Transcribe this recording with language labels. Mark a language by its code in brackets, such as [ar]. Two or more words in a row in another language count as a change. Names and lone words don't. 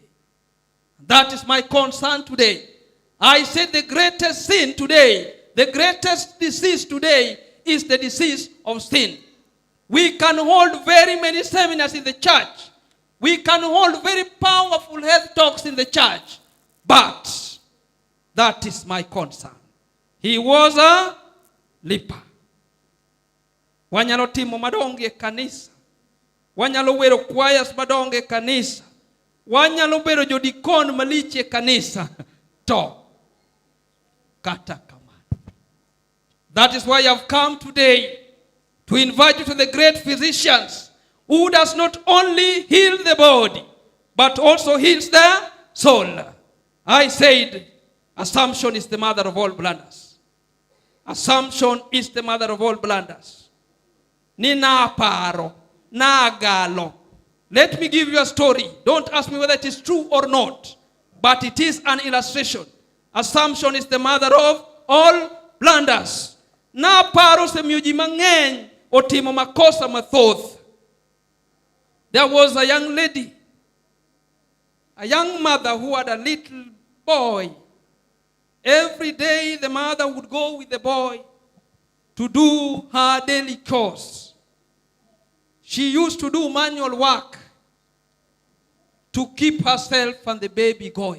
[en] That is my concern today. I said the greatest sin today, the greatest disease today is the disease of sin. We can hold very many seminars in the church. We can hold very powerful health talks in the church. But that is my concern. He was a leper. [luo] Wanyalo timo madonge kanisa. Wanyalo wero choirs madonge kanisa. Wanyalo bero jodikon maliche kanisa. To kata kamano. [en] That is why I have come today to invite you to the great physicians who does not only heal the body but also heals the soul. I said, assumption is the mother of all blunders. Assumption is the mother of all blunders. [luo] Ni na paro, na galo. [en] Let me give you a story. Don't ask me whether it is true or not. But it is an illustration. Assumption is the mother of all blunders. [luo] Na paro se miuji mang'eny otimo makosa mathoth. [en] There was a young lady, a young mother who had a little boy. Every day the mother would go with the boy to do her daily chores. She used to do manual work to keep herself and the baby going.